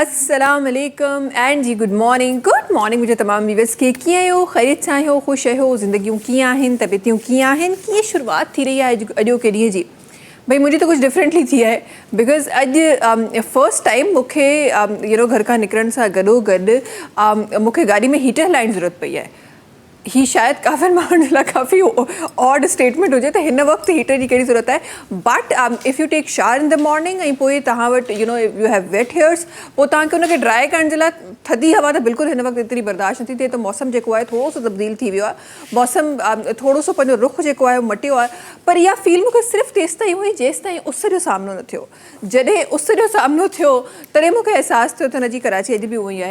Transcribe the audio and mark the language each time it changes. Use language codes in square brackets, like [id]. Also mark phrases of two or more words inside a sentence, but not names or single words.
[ar] السلام عليكم [sd] एंड जी [en] good morning [ur] مجھے تمام ویورز کے [sd] कीअं आहियो, ख़ैरियत सां आहियो, ख़ुशि आहियो, ज़िंदगियूं कीअं आहिनि, तबियतूं कीअं आहिनि, कीअं शुरुआत थी रही आहे अॼोके ॾींहं जी। [ur] بھائی مجھے تو کچھ [sd] डिफरेंटली थी है बिकॉज अॼु [en] first time [sd] मूंखे घर खां निकिरण सां गॾोगॾु मूंखे गाॾी में हीटर हलाइण जी ज़रूरत पई आहे। ही शायद काफ़ी माण्हुनि लाइ काफ़ी ऑड स्टेटमेंट हुजे त हिन वक़्तु हीटर जी कहिड़ी ज़रूरत आहे, [en] but if you take shower in the morning [sd] ऐं पोइ तव्हां वटि [en] you have wet hairs, [sd] पोइ तव्हांखे उनखे ड्राई करण जे लाइ थधी हवा त बिल्कुलु हिन वक़्तु एतिरी बर्दाश्त नथी थिए। त मौसम जेको आहे थोरो सो तब्दील थी वियो आहे, मौसम थोरो सो पंहिंजो रुख जेको आहे मटियो आहे, पर इहा फील मूंखे सिर्फ़ु तेसि ताईं हुई जेसि ताईं उस जो सामनो न थियो। जॾहिं उस जो सामनो थियो तॾहिं मूंखे अहसासु थियो त हिन जी कराची अॼु बि उहो ई आहे।